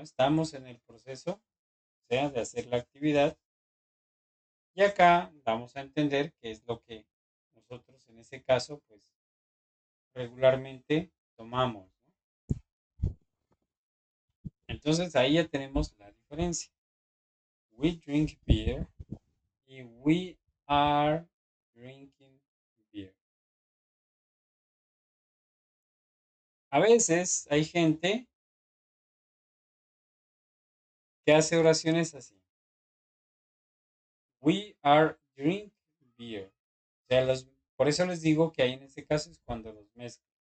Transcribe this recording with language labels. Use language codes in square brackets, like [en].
[es] Estamos en el proceso, o sea, de hacer la actividad. Y acá vamos a entender qué es lo que nosotros en ese caso, pues, regularmente tomamos, ¿no? Entonces, ahí ya tenemos la diferencia. [en] We drink beer y we are drinking beer. [es] A veces hay gente que hace oraciones así. [en] We are drink beer. [es] O sea, por eso les digo que ahí en este caso es cuando los mezclan.